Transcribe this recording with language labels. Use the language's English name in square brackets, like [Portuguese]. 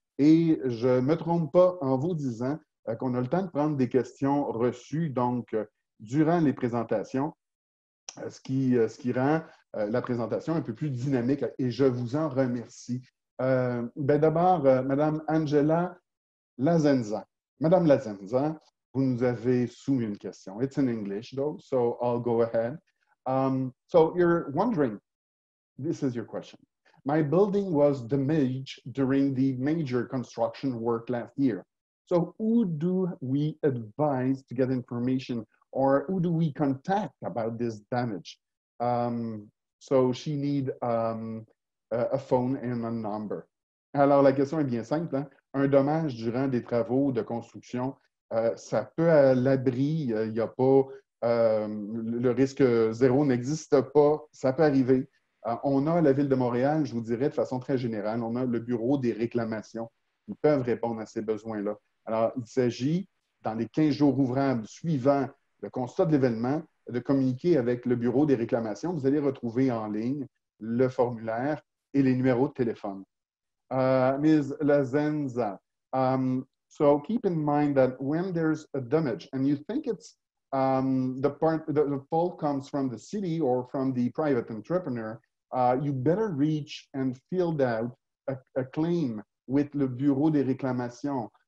[French] Et je ne me trompe pas en vous disant qu'on a le temps de prendre des questions reçues, donc, durant les présentations, ce qui rend la présentation un peu plus dynamique, et je vous en remercie. D'abord, Mme Angela Lazenza. Madame Lazenza, vous nous avez soumis une question. [English] It's in English, though, so I'll go ahead. So you're wondering, this is your question. My building was damaged during the major construction work last year. So who do we advise to get information, or who do we contact about this damage? So she needs a phone and a number. [French] Alors, la question est bien simple. Hein? Un dommage durant des travaux de construction, ça peut à l'abri, il n'y a pas, le risque zéro n'existe pas, ça peut arriver. On a à la Ville de Montréal, je vous dirais de façon très générale, on a le bureau des réclamations. Ils peuvent répondre à ces besoins-là. Alors, il s'agit, dans les 15 jours ouvrables suivant le constat de l'événement, de communiquer avec le bureau des réclamations. Vous allez retrouver en ligne le formulaire et les numéros de téléphone. [English] Ms. Lazenza, so keep in mind that when there's a damage and you think it's the fault comes from the city or from the private entrepreneur, you better reach and fill out a claim with le bureau des réclamations.